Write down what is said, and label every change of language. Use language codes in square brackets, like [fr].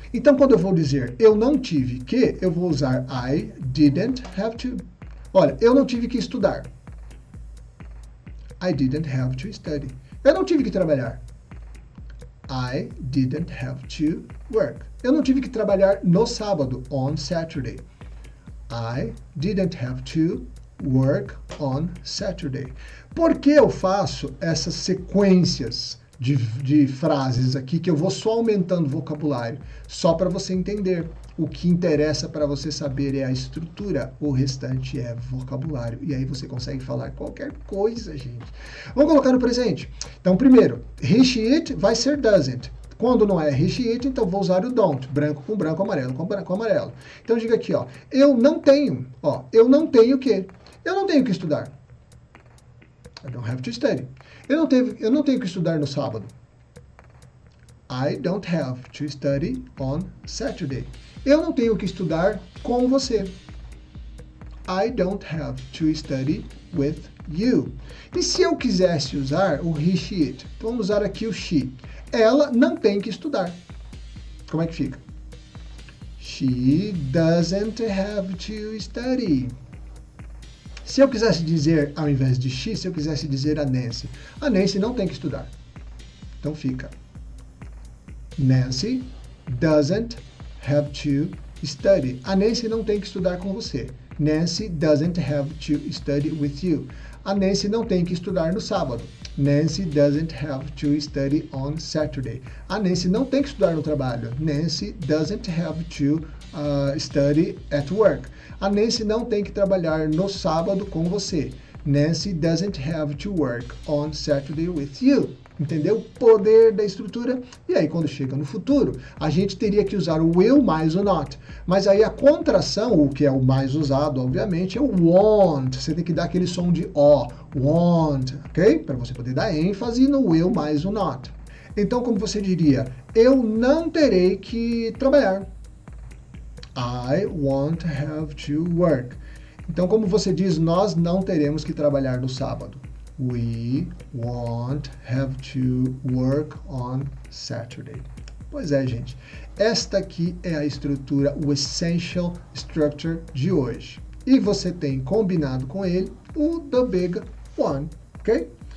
[pt] Então, quando eu vou dizer eu não tive que, eu vou usar [en] I didn't have to. [pt] Olha, eu não tive que estudar. [en] I didn't have to study. [pt] Eu não tive que trabalhar. [en] I didn't have to work. [pt] Eu não tive que trabalhar no sábado, [en] on Saturday. I didn't have to work on Saturday. [pt] Por que eu faço essas sequências de frases aqui que eu vou só aumentando o vocabulário? Só para você entender. O que interessa para você saber é a estrutura, o restante é vocabulário. E aí você consegue falar qualquer coisa, gente. Vamos colocar no presente. Então, primeiro, he, she, it vai ser doesn't. Quando não é he, she, it, então vou usar o don't. Branco com branco, amarelo com branco com amarelo. Então, diga aqui, ó. Eu não tenho o quê? Eu não tenho que estudar. [en] I don't have to study. [pt] Eu não tenho que estudar no sábado. [en] I don't have to study on Saturday. [pt] Eu não tenho que estudar com você. [en] I don't have to study with you. [pt] E se eu quisesse usar o he, she, it? Vamos usar aqui o she. Ela não tem que estudar. Como é que fica? [en] She doesn't have to study. [pt] Se eu quisesse dizer, ao invés de she, se eu quisesse dizer a Nancy não tem que estudar. Então fica [en] Nancy doesn't have to study. [pt] A Nancy não tem que estudar com você. [en] Nancy doesn't have to study with you. [pt] A Nancy não tem que estudar no sábado. [en] Nancy doesn't have to study on Saturday. [pt] A Nancy não tem que estudar no trabalho. [en] Nancy doesn't have to study at work. [pt] A Nancy não tem que trabalhar no sábado com você. [en] Nancy doesn't have to work on Saturday with you. [pt] Entendeu? O poder da estrutura. E aí, quando chega no futuro, a gente teria que usar o will mais o not. Mas aí a contração, o que é o mais usado, obviamente, é o want. Você tem que dar aquele som de O. Want, ok? Para você poder dar ênfase no will mais o not. Então, como você diria, eu não terei que trabalhar. [en] I won't have to work. [pt] Então, como você diz, nós não teremos que trabalhar no sábado. [en] We won't have to work on Saturday. [pt] Pois é, gente. Esta aqui é a estrutura, o Essential Structure de hoje. E você tem combinado com ele o The Big One, ok?